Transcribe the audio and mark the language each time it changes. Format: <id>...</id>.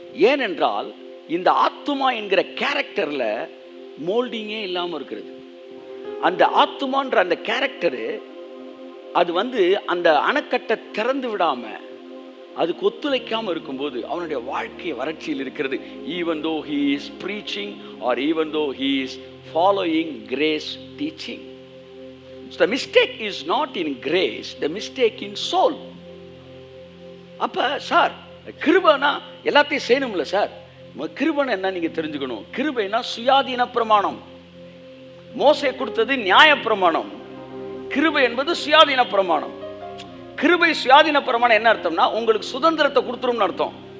<ta>ஏனென்றால் இந்த ஆத்துமா என்கிற கேரக்டர்ல மோல்டிங்கே இல்லாம இருக்கிறது. அந்த ஆத்துமான்ற அந்த கேரக்டரு அது அந்த அணைக்கட்டை திறந்து விடாம, அதுக்கு ஒத்துழைக்காம இருக்கும்போது அவனுடைய வாழ்க்கை வறட்சியில் இருக்கிறது.</ta> <en>even though he is preaching or even though he is following grace teaching. So the mistake is not in grace, the mistake in soul.</en> <ta>அப்ப சார், கிருபைனா எல்லாத்தையும் செய்யணும்ல சார்? கிருபைனா என்ன நீங்க தெரிஞ்சுக்கணும். கிருபைனா சுயாதீன பிரமாணம். மோசே கொடுத்தது நியாய பிரமாணம். கிருபை என்பது சுயாதீன பிரமாணம். கிருபை சுயாதீன பிரமாணம் என்ன அர்த்தம்னா, உங்களுக்கு சுதந்திரத்தை கொடுத்துரும்னு அர்த்தம்.</ta>